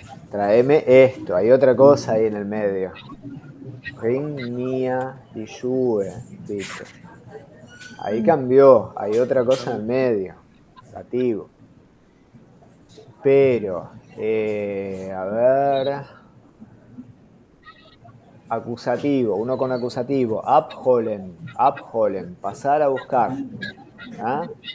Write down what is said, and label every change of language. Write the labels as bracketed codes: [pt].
[es] Tráeme esto, hay otra cosa ahí en el medio. [de] Bring mir die Schuhe, bitte. [es] Ahí cambió, hay otra cosa en el medio. Dativo. Pero, a ver. Acusativo, uno con acusativo. Abholen, pasar a buscar. ¿Ah?